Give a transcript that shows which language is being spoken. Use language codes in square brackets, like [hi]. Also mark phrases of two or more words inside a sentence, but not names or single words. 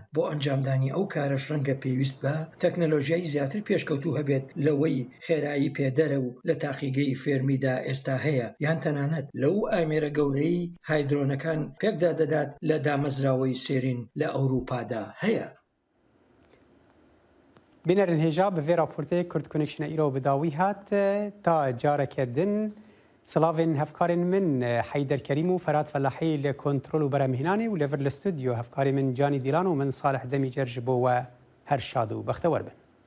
[ckb] بۆ ئەنجامدانی ئەو کارش ڕەنگە پێویست بە تەکنەلۆژیای زیاتر پێشکەوتوو هەبێت لەوەی خێرایی پێدەرە و لە تاقیگەی فێرمیدا ئێستا هەیە یان تەنانەت لەو ئامێرە گەورەی هایدرۆنەکان پێکدا دەدات لە دامەزراوەی سێرین لە ئەوروپادا هەیە. بینەرن هێژا بە [ku] vê raportê Kurd Connection îro bi dawî hat ta careke din silavên hevkarên min Heyder Kerîm û Ferhat Felahî li kontrol û beremhînanê û li vir li stûdyo hevkarê min Canî Dîlan û min Salih Demîcer ji bo we her şad û bextewar bin.